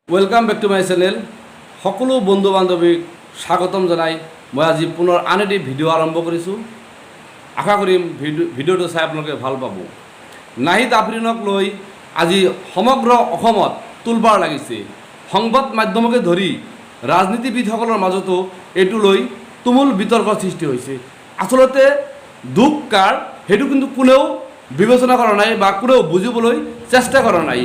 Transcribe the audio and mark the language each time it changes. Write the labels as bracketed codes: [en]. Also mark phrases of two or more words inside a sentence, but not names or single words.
[en] welcome back to my channel [as] সকলো বন্ধু বান্ধৱীক স্বাগতম জনাই মই আজি পুনৰ আন এটা ভিডিঅ' আৰম্ভ কৰিছোঁ। আশা কৰিম ভিডিঅ'টো চাই আপোনালোকে ভাল পাব। নাহিদ আফৰিনক লৈ আজি সমগ্ৰ অসমত তোলপাৰ লাগিছে। সংবাদ মাধ্যমকে ধৰি ৰাজনীতিবিদসকলৰ মাজতো এটো লৈ তুমুল বিতৰ্ক সৃষ্টি হৈছে। আসলতে দুখ কাৰ হেতু কিন্তু কোনেও বিবেচনা কৰা নাই বা কোনেও বুজিবলৈ চেষ্টা কৰা নাই।